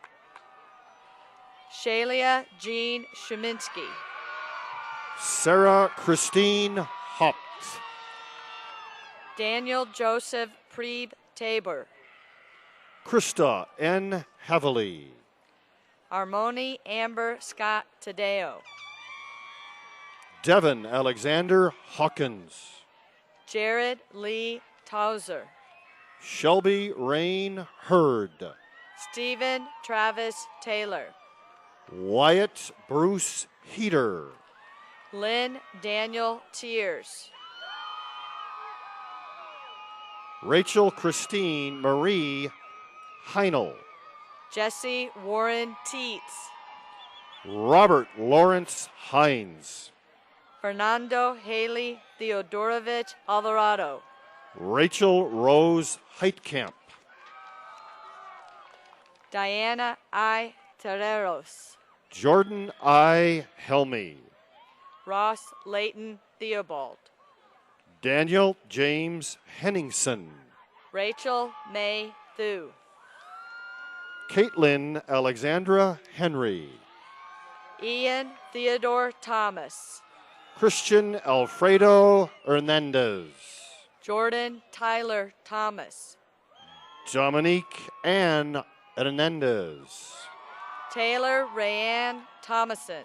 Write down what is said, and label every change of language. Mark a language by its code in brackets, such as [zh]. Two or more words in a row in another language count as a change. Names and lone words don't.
[en] Shalia Jean Shuminsky. Sarah Christine Hopt. Daniel Joseph Preeb Tabor. Krista N. Havely. Armoni Amber Scott Tadeo. Devin Alexander Hawkins. Jared Lee Tauser. Shelby Rain Hurd. Stephen Travis Taylor. Wyatt Bruce Heater. Lynn Daniel Tears. Rachel Christine Marie Heinel. Jesse Warren Teets. Robert Lawrence Hines. Fernando Haley Theodorovich Alvarado. Rachel Rose Heitkamp. Diana I. Terreros. Jordan I. Helmy. Ross Layton Theobald. Daniel James Henningsen. Rachel May Thu. Caitlin Alexandra Henry. Ian Theodore Thomas. Christian Alfredo Hernandez. Jordan Tyler Thomas. Dominique Ann Hernandez. Taylor Rayanne Thomason.